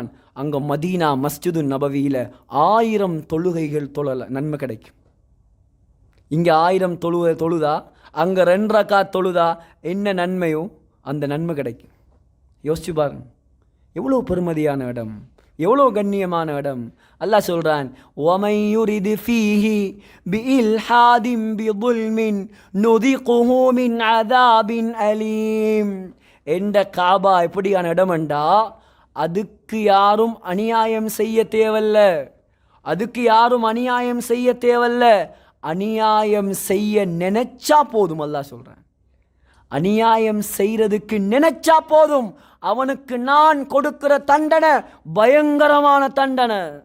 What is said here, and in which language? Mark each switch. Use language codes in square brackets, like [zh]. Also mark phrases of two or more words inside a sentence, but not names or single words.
[ta] அங்கே மதீனா மஸ்ஜிது நபவியில் 1000 தொழுகைகள் நன்மை கிடைக்கும். இங்கே 1000 தொழுதா அங்கே 2 ரக்காத் தொழுதா என்ன நன்மையோ அந்த நன்மை கிடைக்கும். யோசிச்சு பாருங்க, எவ்வளோ பெருமதியான இடம், எவ்வளோ கண்ணியமான இடம். அல்லாஹ் சொல்கிறான், [ar] وَمَنْ يُرِدْ فِيهِ بِإِلْحَادٍ بِظُلْمٍ نُذِقُهُ مِنْ عَذَابٍ أَلِيمٍ. [ta] என்ற காபா எப்படியான இடம்ண்டா, அதுக்கு யாரும் அநியாயம் செய்ய தேவல்ல, அநியாயம் செய்ய நினைச்சா போதும். அல்லாஹ் சொல்கிறான், அநியாயம் செய்யறதுக்கு நினைச்சா போதும், அவனுக்கு நான் கொடுக்கிற தண்டனை பயங்கரமான தண்டனை.